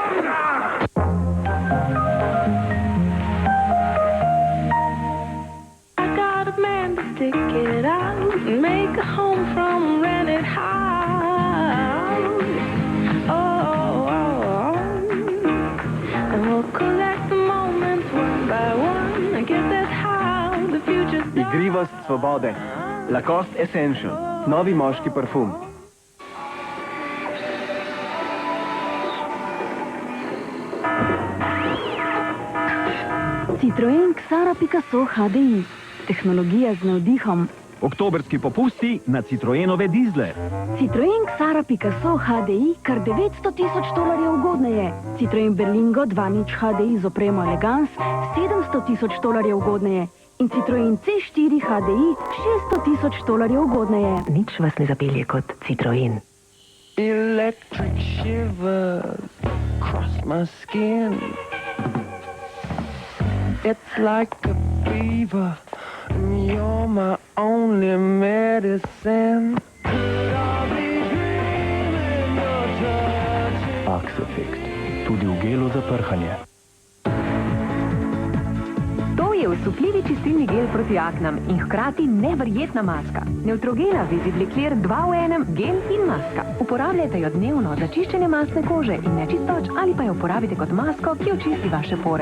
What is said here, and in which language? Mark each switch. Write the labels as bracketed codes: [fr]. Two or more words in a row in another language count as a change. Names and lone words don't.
[en] I got a man to stick it out and make a home from rented house. And we'll collect the moments one by one. I guess that's how the future's done. [sl] Igrivost svobode. Lacoste Essential. Novi moški parfum. Citroen Xara Picasso HDI. Tehnologija z navdihom. Oktobrski popusti na Citroenove dizle. Citroen Xara Picasso HDI kar $900,000 ugodneje. Citroen Berlingo 2.0 HDI z opremo Elegance $700,000 ugodneje. In Citroen C4 HDI $600,000 ugodneje. Nič vas ne zapelje kot Citroen. [en] Electric shivers across my skin. It's like a fever, and you're my only medicine. [sl] Axe-Effekt. Tudi v gelu za prhanje. To je osupljivi čistilni gel proti aknam in hkrati neverjetna maska. Neutrogena Visibli-Clear 2 v 1, gel in maska. Uporabljajte jo dnevno za čiščenje mastne kože in nečistoč ali pa jo uporabite kot masko, ki očisti vaše pore.